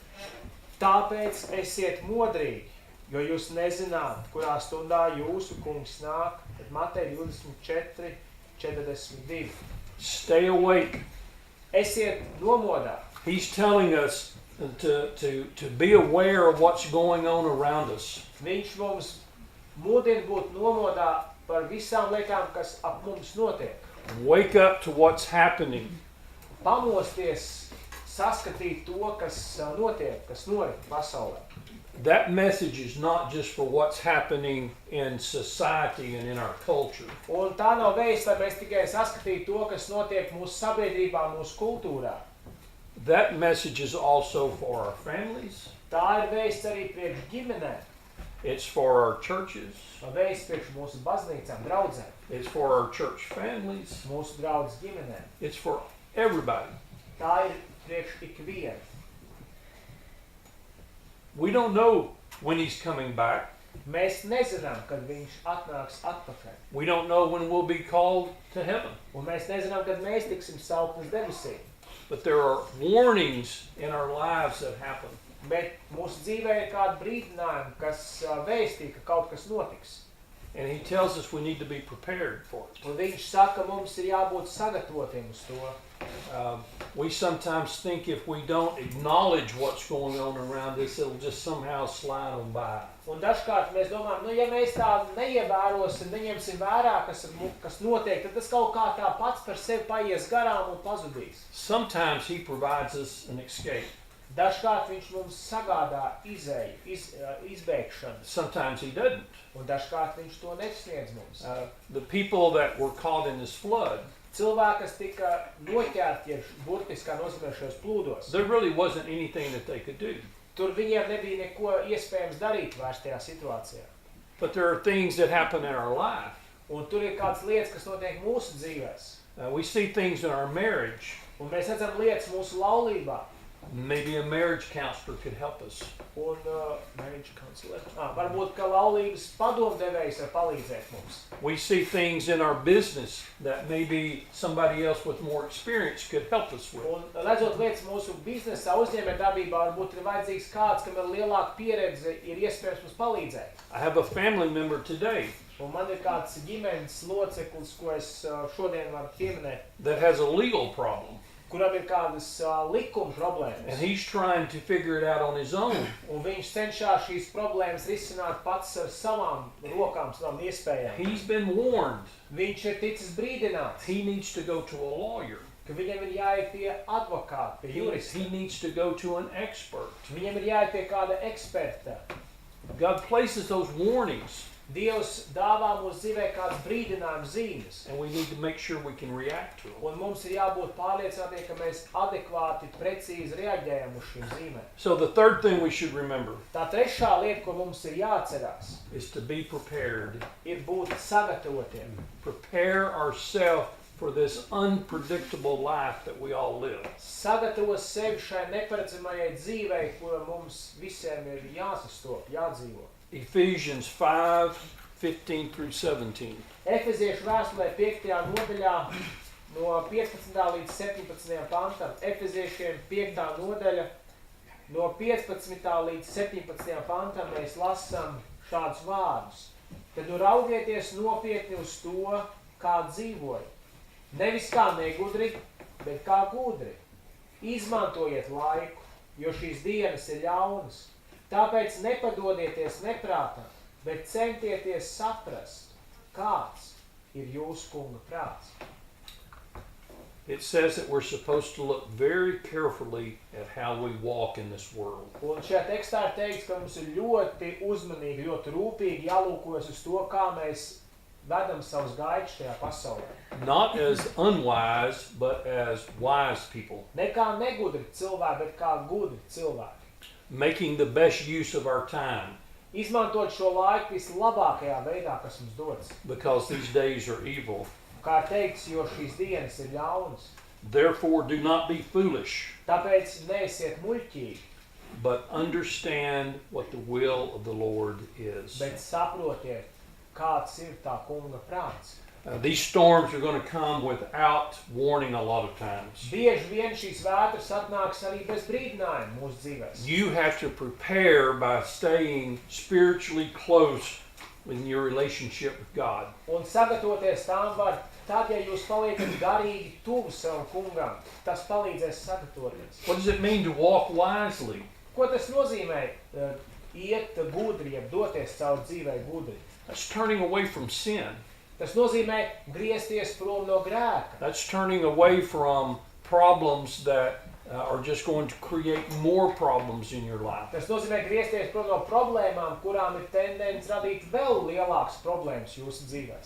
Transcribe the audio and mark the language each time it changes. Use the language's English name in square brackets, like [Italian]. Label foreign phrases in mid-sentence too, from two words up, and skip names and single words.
[Latvian] Tāpēc esiet modrīgi, jo jūs nezināt, kurā stundā jūsu kungs nāk. Tad Mateja 24, 42. [English] Stay awake. [Latvian] Esiet nomodā. [English] He's telling us to be aware of what's going on around us. [Latvian] Viņš mums mudina būt nomodā par visām lietām, kas ap mums notiek. [English] Wake up to what's happening. [Latvian] Pamosties, saskatīt to, kas notiek, kas norit pasaulē. [English] That message is not just for what's happening in society and in our culture. [Latvian] Un tā nav vēsts, lai mēs tikai saskatītu to, kas notiek mūsu sabiedrībā, mūsu kultūrā. [English] That message is also for our families. [Latvian] Tā ir vēsts arī priekš ģimenēm, [English] It's for our churches. [Latvian] vēsts priekš mūsu baznīcām, draudzēm, [English] It's for our church families. [Latvian] mūsu draudzes ģimenēm. [English] It's for everybody. [Latvian] Tā ir priekš ikviena. [English] We don't know when he's coming back. [Latvian] Mēs nezinām, kad viņš atnāks atpakaļ. [English] We don't know when we'll be called to heaven. [Latvian] Un mēs nezinām, kad mēs tiksim saukt uz debesīm. [English] But there are warnings in our lives that happen. [Latvian] Bet mūsu dzīvē ir kāda brīdinājuma, kas vēstī, ka kaut kas notiks. [English] And he tells us we need to be prepared for it. [Latvian] Un viņš saka, mums ir jābūt sagatavotiem uz to. [English] We sometimes think if we don't acknowledge what's going on around us, it'll just somehow slide on by. [Latvian] Un dažkārt mēs domājam, ja mēs tā neievērosim, neņemsim vērā, kas notiek, tad tas kaut kā tā pats par sevi paies garām un pazudīs. [English] Sometimes he provides us an escape. [Latvian] Dažkārt viņš mums sagādā izēju, izbēgšanu, [English] Sometimes he doesn't. [Latvian] un dažkārt viņš to nesniedz mums. [English] The people that were caught in this flood, [Latvian] Cilvēki, kas tika noķerti burtiskā nozīmē šajos plūdos, [English] there really wasn't anything that they could do. [Latvian] tur viņiem nebija neko iespējams darīt vairs tajā situācijā. [English] But there are things that happen in our life. [Latvian] Un tur ir kādas lietas, kas notiek mūsu dzīvēs. [English] We see things in our marriage. [Latvian] Un mēs redzam lietas mūsu laulībā. [English] Maybe a marriage counselor could help us. Un marriage counselor. [Latvian] Varbūt, ka laulības padomdevējs var palīdzēt mums. [English] We see things in our business that maybe somebody else with more experience could help us with. [Latvian] Un redzot lietas mūsu biznesā, uzņēmējdarbībā, varbūt ir vajadzīgs kāds, kam ir lielāka pieredze, ir iespējams mums palīdzēt. [English] I have a family member today [Latvian] Un man ir kāds ģimenes loceklis, ko es šodien varu pieminēt, [English] that has a legal problem. [Latvian] kuram ir kādas likuma problēmas. [English] And he's trying to figure it out on his own. [Latvian] Un viņš cenšas šīs problēmas risināt pats ar savām rokām, savām iespējām. [English] He's been warned. [Latvian] Viņš ir ticis brīdināts, [English] He needs to go to a lawyer. [Latvian] ka viņam ir jāiet pie advokāta, pie jurista. [English] He needs to go to an expert. [Latvian] Viņam ir jāiet pie kāda eksperta. [English] God places those warnings, [Latvian] Dievs dāvā mūsu dzīvē kādas brīdinājuma zīmes. [English] and we need to make sure we can react to them. [Latvian] Un mums ir jābūt pārliecinātiem, ka mēs adekvāti, precīzi reaģējam uz šīm zīmēm. [English] So the third thing we should remember [Latvian] Tā trešā lieta, ko mums ir jāatcerās, [English] is to be prepared. [Latvian] ir būt sagatavotiem. [English] Prepare ourselves for this unpredictable life that we all live. [Latvian] Sagatavo sevi šai neparedzamajai dzīvei, kura mums visiem ir jāsastop, jādzīvo. [English] Ephesians 5:15 through 17. [Latvian] Efeziešu vēstulē 5. nodaļā no 15. līdz 17. pantam. Efeziešiem 5. nodaļa no 15. līdz 17. pantam mēs lasām šādus vārdus. Tad nu raugieties nopietni uz to, kā dzīvoja. Nevis kā negudri, bet kā gudri. Izmantojiet laiku, jo šīs dienas ir ļaunas. Tāpēc nepadodieties neprātam, bet centieties saprast, kāds ir jūsu kunga prāts. [English] It says that we're supposed to look very carefully at how we walk in this world. [Latvian] Un šajā tekstā ir teikts, ka mums ir ļoti uzmanīgi, ļoti rūpīgi jālūkojas uz to, kā mēs vedam savus gaitas šajā pasaulē. [English] Not as unwise, but as wise people. [Latvian] Ne kā negudri cilvēki, bet kā gudri cilvēki. [English] Making the best use of our time, [Latvian] Izmantot šo laiku vislabākajā veidā, kas mums dots. [English] because these days are evil. [Latvian] Kā ir teikts, jo šīs dienas ir ļaunas. [English] Therefore, do not be foolish, [Latvian] Tāpēc neesiet muļķīgi, [English] but understand what the will of the Lord is. [Latvian] bet saprotiet, kāds ir tā kunga prāts. [English] These storms are going to come without warning a lot of times. [Latvian] Bieži vien šīs vētras atnāks arī bez brīdinājuma mūsu dzīvēs. [English] You have to prepare by staying spiritually close in your relationship with God. [Latvian] Un sagatavoties tām var, tad, ja jūs paliekat garīgi tuvu savam kungam, tas palīdzēs sagatavoties. [English] What does it mean to walk wisely? [Latvian] Ko tas nozīmē? Iet gudri, jeb doties caur dzīvei gudri. [English] That's turning away from sin. [Latvian] Tas nozīmē griezties prom no grēka. [English] That's turning away from problems that are just going to create more problems in your life. [Latvian] Tas nozīmē griezties prom no problēmām, kurām ir tendence radīt vēl lielākas problēmas jūsu dzīvēs.